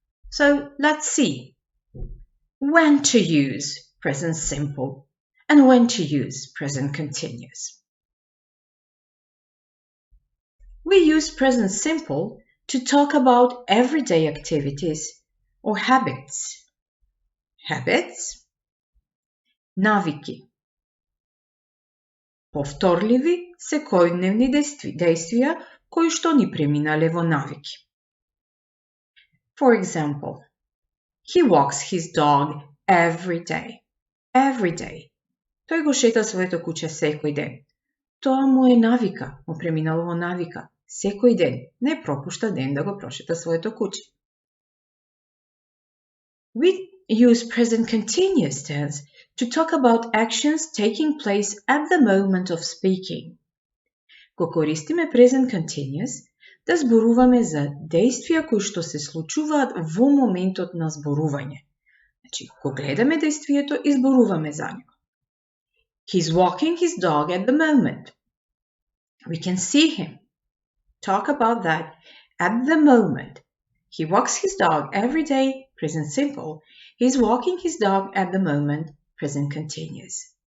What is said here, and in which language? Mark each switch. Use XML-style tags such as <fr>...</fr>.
<en>So let's see when to use present simple and when to use present continuous. We use present simple to talk about everyday activities or habits. Habits, навики.</en> <mk>Повторливи секојдневни дејствија кои што ни преминале во навики.</mk> <en>For example, he walks his dog every day. Every day.</en> <mk>Тој го шета своето куче секој ден. Тоа му е навика, му преминало во навика. Секој ден, не пропушта ден да го прошета своето куче.</mk> <en>We use present continuous tense to talk about actions taking place at the moment of speaking.</en> <mk>Го користиме present continuous да зборуваме за дејствија кои што се случуваат во моментот на зборување. Значи, го гледаме дејствието и зборуваме за него.</mk> <en>He's walking his dog at the moment. We can see him. Talk about that at the moment. He walks his dog every day, present simple. He's walking his dog at the moment, present continuous.</en>